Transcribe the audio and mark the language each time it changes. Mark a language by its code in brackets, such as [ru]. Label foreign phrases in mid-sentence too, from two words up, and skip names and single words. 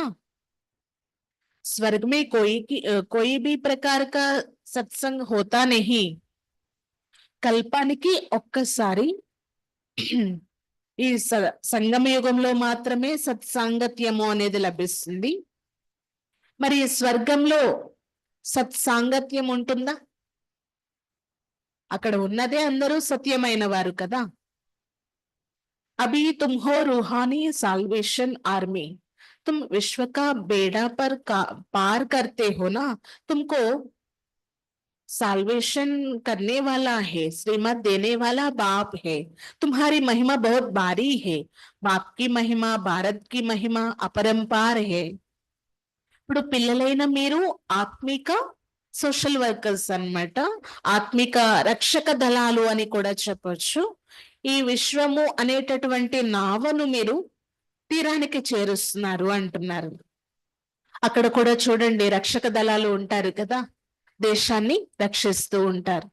[hi] स्वर्ग में कोई भी प्रकार का सत्संग होता नहीं. [te] కల్పానికి ఒక్కసారి ఈ సంగమ యుగంలో మాత్రమే సత్సాంగత్యము అనేది లభిస్తుంది. మరి స్వర్గంలో సత్సాంగత్యం ఉంటుందా? అక్కడ ఉన్నదే అందరూ సత్యమైన వారు కదా. [hi] अभी तुम हो रूहानी साल्वेशन आर्मी. तुम विश्व का बेड़ा पर पार करते हो ना. तुमको साल्वेशन करने वाला है, श्रीमत देने वाला बाप है. तुम्हारी महिमा बहुत भारी है. बाप की महिमा, भारत की महिमा अपरंपार है. [te] ఇప్పుడు పిల్లలైన మీరు ఆత్మిక [en] social workers [te] అన్నమాట, ఆత్మిక రక్షక దళాలు అని కూడా చెప్పొచ్చు. ఈ విశ్వము అనేటటువంటి నావను మీరు తీరానికి చేరుస్తున్నారు అంటున్నారు. అక్కడ కూడా చూడండి, రక్షక దళాలు ఉంటారు కదా, దేశాన్ని రక్షిస్తూ ఉంటారు.